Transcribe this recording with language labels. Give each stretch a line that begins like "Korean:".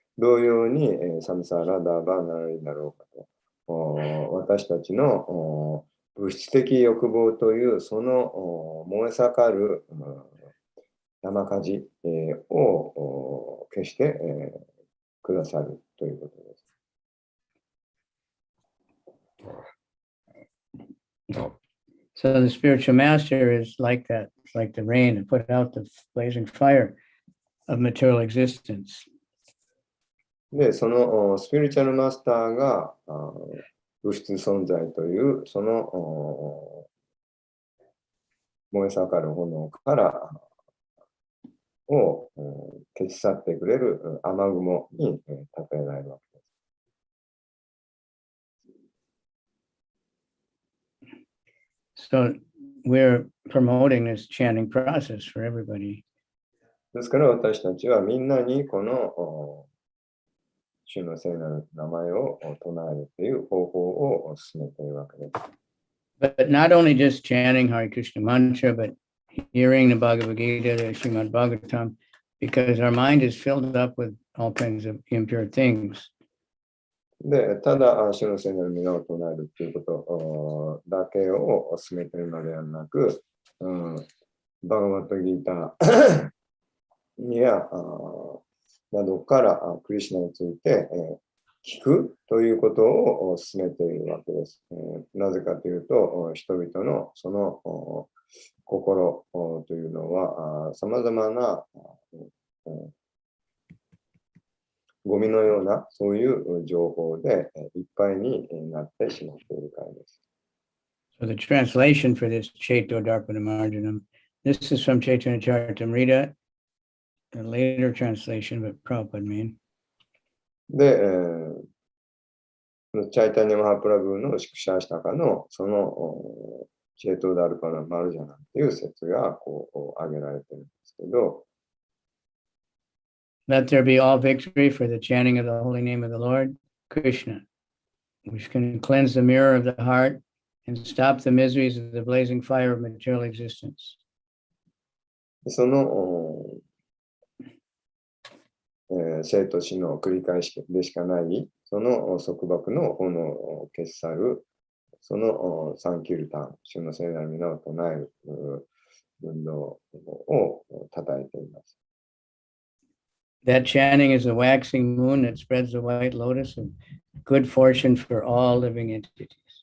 Japanese: 同様に、サムサーラダーバーナリだろうかと、私たちの物質的欲望というその燃え盛る山火事を消してくださるということです。
English: So the spiritual master is like that. It's like the rain to put out the blazing fire of material existence.
Japanese: で、そのスピリチュアルマスターが物質存在というその燃え盛る炎からを消し去ってくれる雨雲に例えられるわけです。
English: So we're promoting this chanting process for everybody.
Japanese: ですから私たちはみんなにこの主の聖なる名前を唱えるという方法を進めているわけです。
English: But not only just chanting Hare Krishna mantra, but hearing the Bhagavad Gita, the Srimad Bhagavatam, because our mind is filled up with all kinds of impure things.
Japanese: で、ただ主の聖なる皆を唱えるということだけを進めているのではなく、バガバットギータやなどからクリシュナについて聞くということを進めているわけです。なぜかというと、人々のその心というのは、さまざまなゴミのようなそういう情報でいっぱいになってしまっているからです。
English: So the translation for this Chaito Darpana Marjanam, this is from Chaitanya Charitamrita, a later translation, but Prabhupada mean.
Japanese: で、チャイタニャマハプラブの宿舎したかのそのチェートダルパナマルジャナっていう説がこう挙げられてるんですけど、
English: Let there be all victory for the chanting of the holy name of the Lord, Krishna, which can cleanse the mirror of the heart and stop the miseries of the blazing fire of material existence.
Japanese: その生と死の繰り返しでしかない、その束縛の炎を消し去る、そのサンキルタン、主の聖なる皆を唱える運動を称えています。
English: That chanting is a waxing moon that spreads the white lotus of good fortune for all living entities.